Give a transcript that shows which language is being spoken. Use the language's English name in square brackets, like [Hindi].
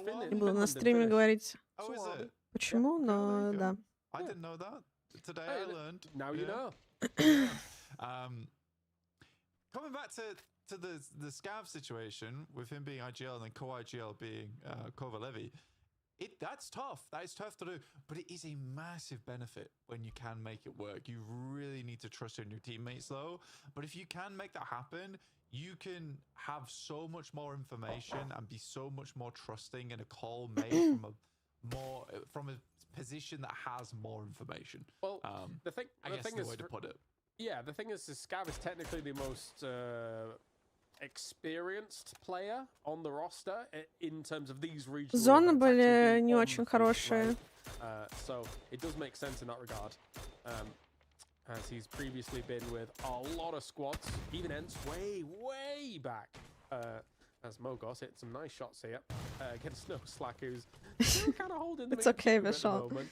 [Russian] Не буду на стриме говорить почему, но да. [English] I didn't know that. Today I learned. Now you know. Coming back to the Scav situation with him being IGL and then co-IGL being Kovalevi, that's tough. That is tough to do, but it is a massive benefit when you can make it work. You really need to trust in your teammates though. But if you can make that happen, you can have so much more information and be so much more trusting in a call made from a position that has more information. Well, the thing is, way to put it. Yeah, the thing is, Scav is technically the most experienced player on the roster in terms of these regions. [Russian] Зоны были не очень хорошие. [English] So it does make sense in that regard. As he's previously been with a lot of squads, even ends way back. As Mogos hit some nice shots here against No Slack, who's kind of holding the It's okay, Vishal.